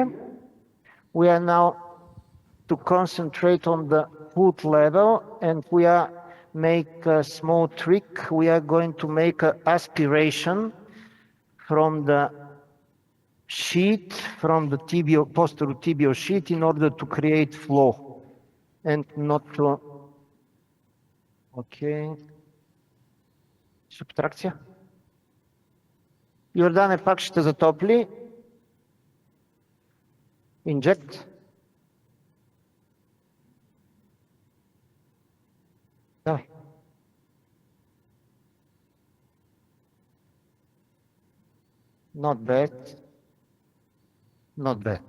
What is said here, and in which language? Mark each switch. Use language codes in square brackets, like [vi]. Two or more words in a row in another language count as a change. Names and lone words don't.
[en] We are now to concentrate on the foot level, and we are make a small trick. We are going to make an aspiration from the sheet, from the tibial, posterotibial sheet, in order to create flow and not to. [bg] Okay. Субтракция. Йордане пак ще затопли. [en] Inject. [bg] Давай. [en] Not bad. Not bad.